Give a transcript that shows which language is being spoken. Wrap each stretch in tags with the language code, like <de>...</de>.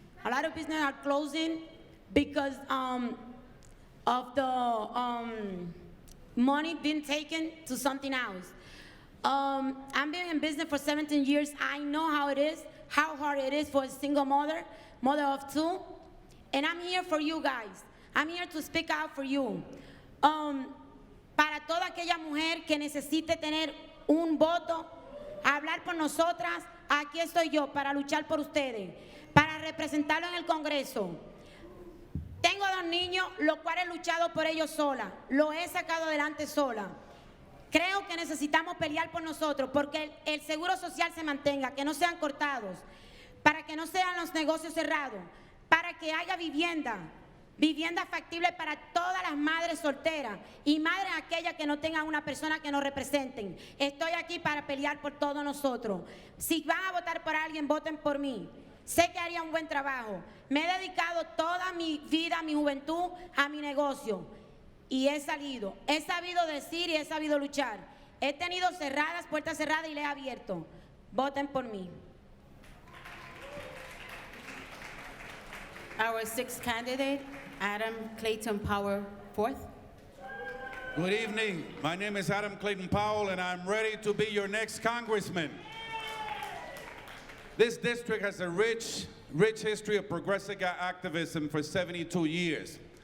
<en>A lot of businesses are closing because of the money being taken to something else. I've been in business for 17 years. I know how it is, how hard it is for a single mother of 2. And I'm here for you guys. I'm here to speak out for you.</en> <es>Para toda aquella mujer que necesite tener un voto, hablar por nosotras, aquí estoy yo para luchar por ustedes, para representarlo en el Congreso. Tengo 2 niños, los cuales he luchado por ellos sola, lo he sacado adelante sola. Creo que necesitamos pelear por nosotros, porque el seguro social se mantenga, que no sean cortados, para que no sean los negocios cerrados, para que haya vivienda factible para todas las madres solteras y madres aquellas que no tengan una persona que nos representen. Estoy aquí para pelear por todos nosotros. Si van a votar por alguien, voten por mí. Sé que haría un buen trabajo. Me he dedicado toda mi vida, mi juventud, a mi negocio. Y he sabido decir y he sabido luchar. He tenido puertas cerradas y le he abierto. Voten por mí.</es> <en>Our 6th candidate, Adam Clayton Powell, 4th. Good evening. My name is Adam Clayton Powell, and I'm ready to be your next congressman. This district has a rich history of progressive activism for 72 years.</en>